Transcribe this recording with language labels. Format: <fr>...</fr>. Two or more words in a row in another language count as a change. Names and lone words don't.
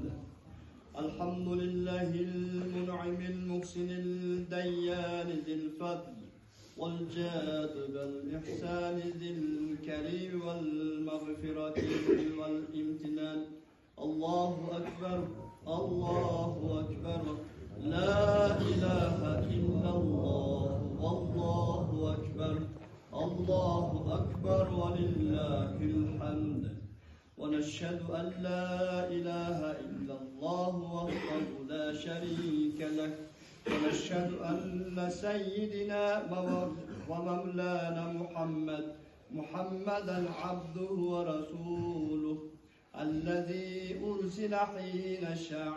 <ar>الحمد لله المنعم المحسن الديان ذي الفضل والجود والإحسان ذي الكرم والمغفرة والامتنان. الله أكبر، الله أكبر. لا إله إلا الله، الله أكبر، الله أكبر ولله الحمد. ونشهد أن لا إله إلا الله وحده لا شريك له ونشهد أن سيدنا ومولانا محمدا عبده ورسوله الذي أرسل حين شاع</ar>